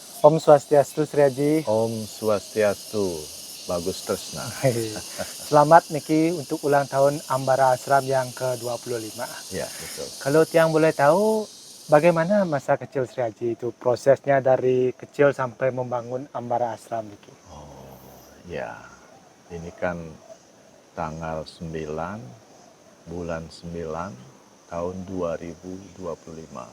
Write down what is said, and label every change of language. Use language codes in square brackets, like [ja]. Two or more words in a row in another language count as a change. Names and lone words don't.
[ban] Om Swastiastu, [id] Sri Haji. [ban] Om Swastiastu, [id] Bagus Tresna. Selamat Niki untuk ulang tahun Ambara Ashram yang ke-25. Ya, betul. Kalau Tiang boleh tahu, bagaimana masa kecil Sri Haji itu? Prosesnya dari kecil sampai membangun Ambara Ashram Niki. Oh, ya. Ini kan tanggal 9 bulan 9 tahun 2025.